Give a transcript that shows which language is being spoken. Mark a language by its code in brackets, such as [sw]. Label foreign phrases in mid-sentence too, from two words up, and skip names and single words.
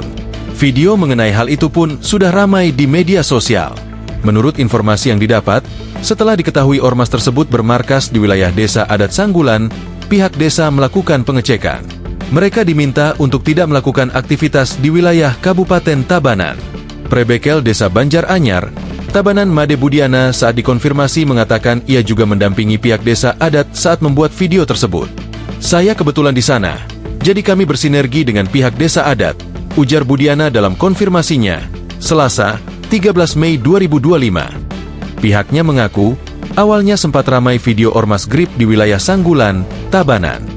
[id] Video mengenai hal itu pun sudah ramai di media sosial. Menurut informasi yang didapat, setelah diketahui Ormas tersebut bermarkas di wilayah Desa Adat Sanggulan, pihak desa melakukan pengecekan. Mereka diminta untuk tidak melakukan aktivitas di wilayah Kabupaten Tabanan. Prebekel Desa Banjar Anyar, Tabanan Made Budiana saat dikonfirmasi mengatakan ia juga mendampingi pihak desa adat saat membuat video tersebut. Saya kebetulan di sana, jadi kami bersinergi dengan pihak desa adat, ujar Budiana dalam konfirmasinya, Selasa, 13 Mei 2025. Pihaknya mengaku, awalnya sempat ramai video Ormas Grip di wilayah Sanggulan, Tabanan.